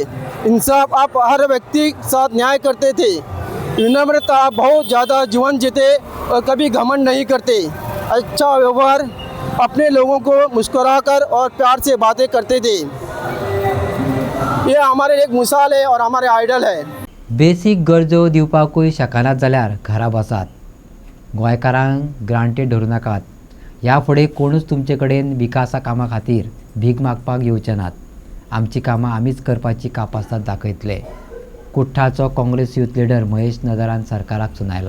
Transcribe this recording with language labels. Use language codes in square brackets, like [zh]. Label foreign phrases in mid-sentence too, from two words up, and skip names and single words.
[hi] इंसाफ, आप हर व्यक्ति के साथ न्याय करते थे. विनम्रता, आप बहुत ज़्यादा जीवन जीते और कभी घमंड नहीं करते. अच्छा व्यवहार, अपने लोगों को मुस्कुराकर और प्यार से बातें करते थे. ये हमारे एक मिसाल है और हमारे आइडल है. [kok] बेसीक गरजो दिवपाकूय शकनात जाल्यार घरा बसात. गोंयकारांक ग्रांटेड धरूं नाकात. ह्या फुडें कोणूच तुमचे कडेन विकासा कामा खातीर भीक मागपाक येवचे नात. आमची कामां आमीच करपाची कापासात दाखयतले. कुठ्ठाचो काँग्रेस [en] youth leader [kok] महेश नदारान सरकाराक सुनायला.